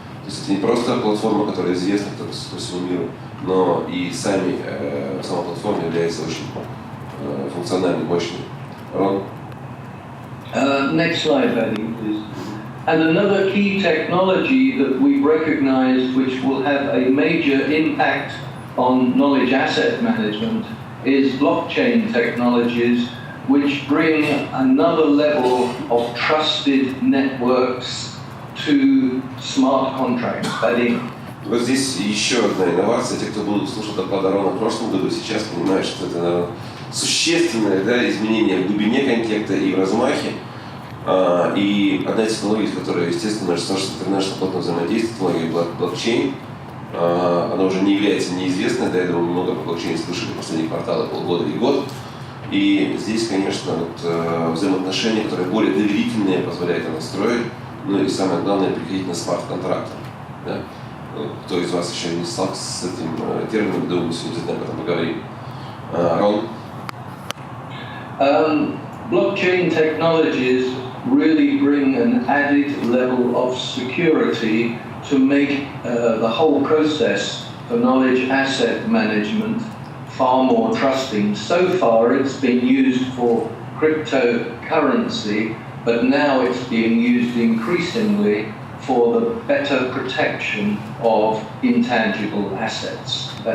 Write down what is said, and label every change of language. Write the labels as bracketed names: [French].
[Russian] есть это не просто платформа, которая известна по всему миру, но и сама платформа является очень функциональной, мощной. Рон? [English] Next slide, Eddie, please. And another key technology that we've recognized which will have a major impact on knowledge asset management is blockchain technologies, which bring another level of trusted networks to smart contracts. [Russian] Вот здесь еще одна инновация. Те, кто будут слушать доклад Рона в прошлом году, сейчас понимают, что это, наверное, существенное, да, изменение в глубине контекста и в размахе. И одна из технологий, которая, естественно, Social International плотно взаимодействует, технология блокчейн, она уже не является неизвестной, до этого много про блокчейн слышали в последние кварталы, полгода и год. И здесь, конечно, вот, взаимоотношения, которые более доверительные, позволяют это строить, ну и самое главное, приходить на смарт-контракты. Да? Кто из вас еще не сталкивался с этим термином, думаю, сегодня об этом поговорим. Рон? [English] Blockchain technologies really bring an added level of security to make the whole process for knowledge asset management far more trusting. So far it's been used for cryptocurrency, but now it's being used increasingly for the better protection of intangible assets.